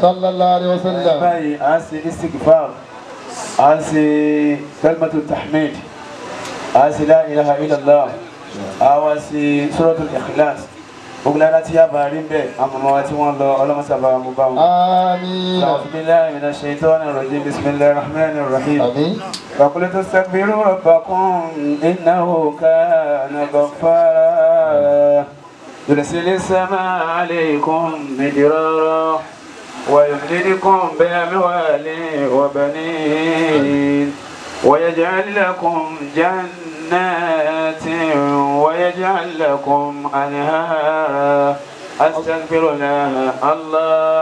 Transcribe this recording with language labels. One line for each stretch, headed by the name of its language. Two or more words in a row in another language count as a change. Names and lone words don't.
Arabic: صلى الله عليه وسلم.
Yoruba: báyìí à ń ṣe istighfar à ń ṣe
Arabic: كلمة تحميد
Yoruba: à ń ṣe
Arabic: لا إله إلا الله
Yoruba: à wá ṣe
Arabic: سورة الإخلاص
Yoruba: gbogbo lára tí a bá rí bẹ́ẹ̀ àmọ̀mọ́ wa tí wọ́n lọ ọlọ́mọṣà bá wọn bá wọn. àmín.
Arabic: أعوذ بالله من الشيطان الرجيم بسم الله الرحمن الرحيم.
Yoruba: àmín.
Arabic: فقلت استغفروا ربكم إنه كان غفارا يرسل السماء عليكم مدرارا ويمددكم بأموال وبنين ويجعل لكم جنات ويجعل لكم أنهارا أستغفر الله الله